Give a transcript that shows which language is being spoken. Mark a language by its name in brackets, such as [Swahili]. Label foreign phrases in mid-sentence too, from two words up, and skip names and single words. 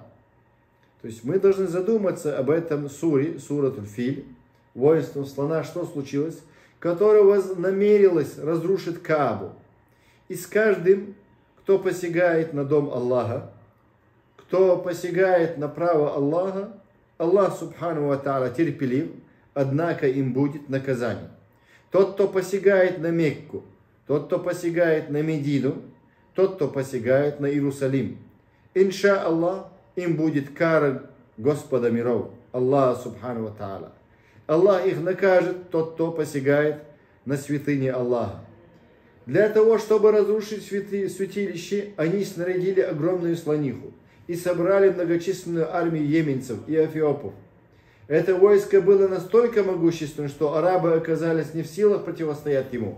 [Russian] То есть мы должны задуматься об этом [Arabic] سورة الفيل, [Russian] воинством слона, что случилось, которое вознамерилось разрушить Каабу. И с каждым, кто посягает на дом Аллаха, кто посягает на право Аллаха, [Arabic] الله سبحانه وتعالى [Russian] терпелив, однако им будет наказание. Тот, кто посягает на Мекку, тот, кто посягает на Медину, тот, кто посягает на Иерусалим, [Arabic] إن شاء الله, [Russian] им будет кара Господа миров, [Arabic] الله سبحانه وتعالى. [Russian] Аллах их накажет, тот, кто посягает на святыни Аллаха. Для того, чтобы разрушить святилище, они снарядили огромную слониху и собрали многочисленную армию йеменцев и эфиопов. Это войско было настолько могущественным, что арабы оказались не в силах противостоять ему.